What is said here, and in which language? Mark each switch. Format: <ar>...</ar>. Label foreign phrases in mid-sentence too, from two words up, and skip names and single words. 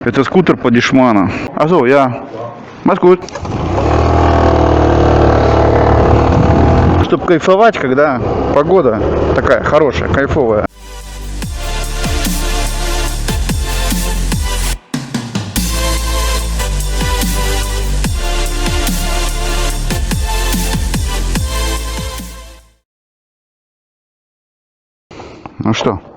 <ru>Это скутер по дешману.</ru> <de>Also, ja. Mach's gut.</de> <ru>Чтобы кайфовать, когда погода такая хорошая, кайфовая. Ну что?</ru>